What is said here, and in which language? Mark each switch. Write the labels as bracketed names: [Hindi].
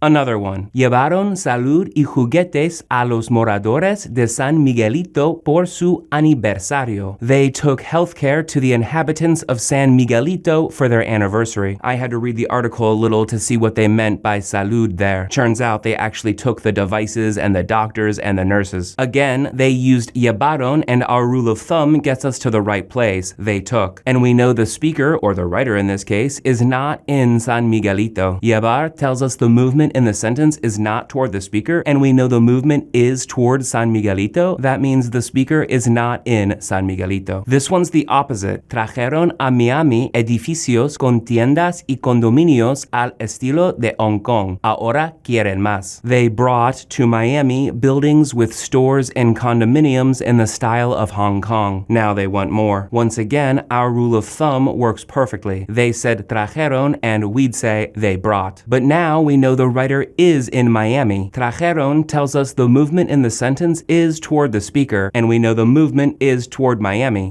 [English] Another one. [Spanish] Llevaron salud y juguetes a los moradores de San Miguelito por su aniversario. [English] They took healthcare to the inhabitants of San Miguelito for their anniversary. I had to read the article a little to see what they meant by salud there. Turns out they actually took the devices and the doctors and the nurses. Again, they used llevaron, and our rule of thumb gets us to the right place. They took. And we know the speaker, or the writer in this case, is not in San Miguelito. Llevar tells us the movement in the sentence is not toward the speaker, and we know the movement is toward San Miguelito. That means the speaker is not in San Miguelito. This one's the opposite. [Spanish] Trajeron a Miami edificios con tiendas y condominios al estilo de Hong Kong. Ahora quieren más. [English] They brought to Miami buildings with stores and condominiums in the style of Hong Kong. Now they want more. Once again, our rule of thumb works perfectly. They said trajeron, and we'd say they brought. But now we know the writer is in Miami. Trajeron tells us the movement in the sentence is toward the speaker, and we know the movement is toward Miami.